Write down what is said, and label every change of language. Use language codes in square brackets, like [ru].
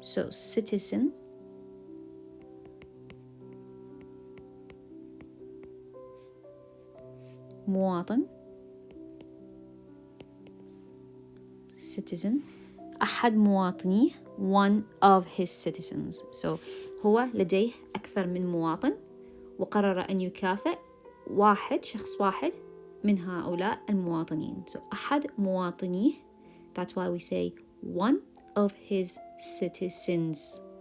[en] citizen مواطن citizen [ar] أحد مواطنيه [en] one of his citizens. [ar] هو لديه أكثر من مواطن وقرر أن يكافئ شخص واحد من هؤلاء المواطنين. أحد مواطنيه. [en] That's why we say one of his citizens.